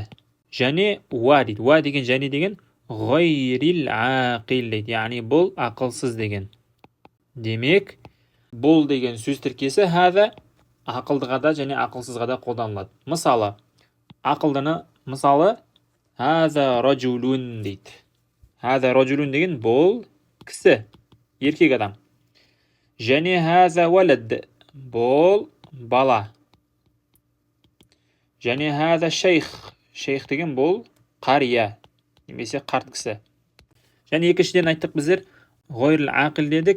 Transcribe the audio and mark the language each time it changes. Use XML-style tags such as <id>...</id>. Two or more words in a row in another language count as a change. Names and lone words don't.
<kk>Және уа дейді. Уа деген және деген</kk> <ar>غير عاقل</ar> <kk>дейді. Яғни бұл ақылсыз деген. Демек, бұл деген сөз тіркесі хаза ақылдыға да және ақылсызға да қолданылады. Мысалы, ақылдыны мысалы</kk> <ar>هذا رجل</ar> <kk>дейді.</kk> <ar>هذا رجل</ar> <kk>деген бұл кісі, еркек адам. Және</kk> <ar>هذا ولد,</ar> <kk>бұл бала. Және</kk> <ar>هذا شيخ.</ar> <kk>Шейх деген бұл қария, немесе қарт кісі. Және екіншіден айттық біздер</kk> <ar>غير عاقل</ar> <kk>дедік.</kk>